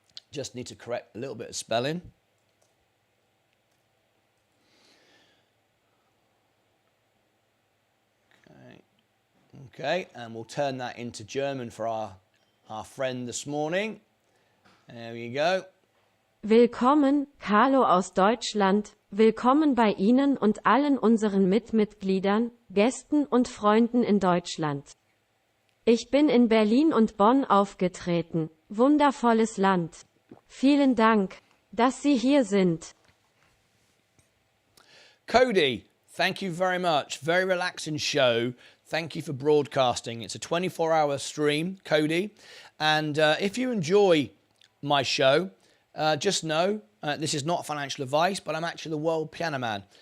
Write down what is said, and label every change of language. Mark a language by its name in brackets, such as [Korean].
[English] Just need to correct a little bit of spelling. Okay, and we'll turn that into German for our friend this morning. There we go. [German] Willkommen, Carlo aus Deutschland. Willkommen bei Ihnen und allen unseren Mitgliedern, Gästen und Freunden in Deutschland. Ich bin in Berlin und Bonn aufgetreten. Wundervolles Land. Vielen Dank, dass Sie hier sind. [English] Cody, thank you very much. Very relaxing show. Thank you for broadcasting. It's a 24-hour stream, Cody. And if you enjoy my show, just know this is not financial advice, but I'm actually the world piano man.